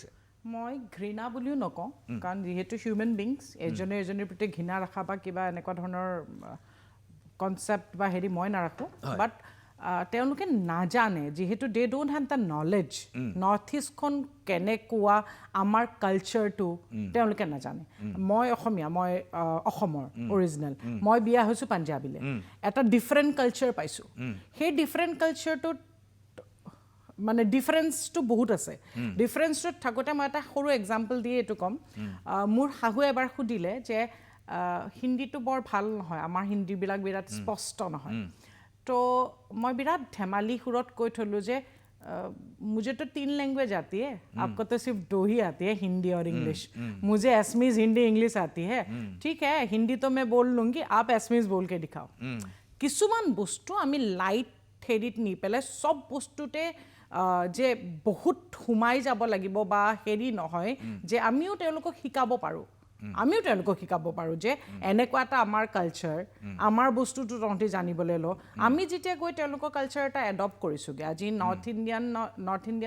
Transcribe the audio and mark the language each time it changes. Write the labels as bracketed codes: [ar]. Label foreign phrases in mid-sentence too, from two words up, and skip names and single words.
[as] মই ঘৃণা বুলিও নকওঁ কাৰণ যিহেতু [en] human beings [as] এজনীৰ প্ৰতি ঘৃণা ৰখা বা কিবা এনেকুৱা ধৰণৰ কনচেপ্ট বা হেৰি মই নাৰাখোঁ বাট তেওঁলোকে নাজানে যিহেতু [en] they don't have the knowledge [as] নৰ্থ ইষ্টখন কেনেকুৱা আমাৰ কালচাৰটো তেওঁলোকে নাজানে মই অসমীয়া মই অসমৰ অৰিজিনেল মই বিয়া হৈছোঁ পাঞ্জাৱীলৈ এটা [en] different culture [as] পাইছোঁ সেই [en] different cultureটোত [as] মানে ডিফাৰেঞ্চটো বহুত আছে ডিফাৰেঞ্চটোত থাকোঁতে মই এটা সৰু এক্সাম্পল দি এইটো ক'ম মোৰ শাহুৱে এবাৰ সুধিলে যে হিন্দীটো বৰ ভাল নহয় আমাৰ হিন্দীবিলাক বিৰাট স্পষ্ট নহয় তো মই বিৰাট ধেমালি সুৰত কৈ থ'লোঁ যে [hi] मुझे तो 3 लैंग्वेज आती है आपको तो सिर्फ 2 ही आती है हिंदी और इंग्लिश मुझे एसमीज हिंदी इंग्लिश आती है ठीक है हिंदी तो मैं बोल लूँगी आप एसमीज बोल के दिखाओ [as] কিছুমান বস্তু আমি লাইট হেৰিত নি পেলাই সব বস্তুতে যে বহুত সোমাই যাব লাগিব বা হেৰি নহয় যে আমিও তেওঁলোকক শিকাব পাৰোঁ যে এনেকুৱা এটা আমাৰ কালচাৰ আমাৰ বস্তুটো তহঁতি জানিবলৈ ল আমি যেতিয়া গৈ তেওঁলোকৰ কালচাৰ এটা এডপ্ট কৰিছোঁগৈ আজি নৰ্থ ইণ্ডিয়াত